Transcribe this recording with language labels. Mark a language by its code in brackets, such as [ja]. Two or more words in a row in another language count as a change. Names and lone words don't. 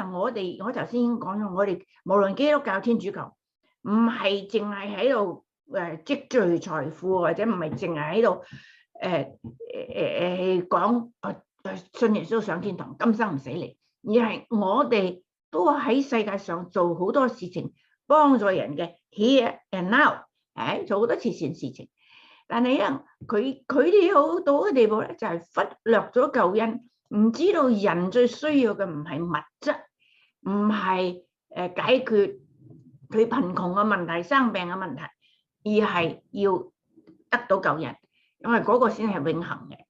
[yue] 我頭先已經講咗，我哋無論基督教、天主教，唔係淨係喺度積聚財富，或者唔係淨係喺度講信耶穌上天堂，今生唔死嚟，而係我哋都喺世界上做好多事情。幫助人嘅 [en] here and now， [yue] 做好多慈善事情，但係佢哋好到嘅地步咧，就係忽略咗救恩，唔知道人最需要嘅唔係物質，唔係解決佢貧窮嘅問題、生病嘅問題，而係要得到救恩，因為嗰個先係永恆嘅。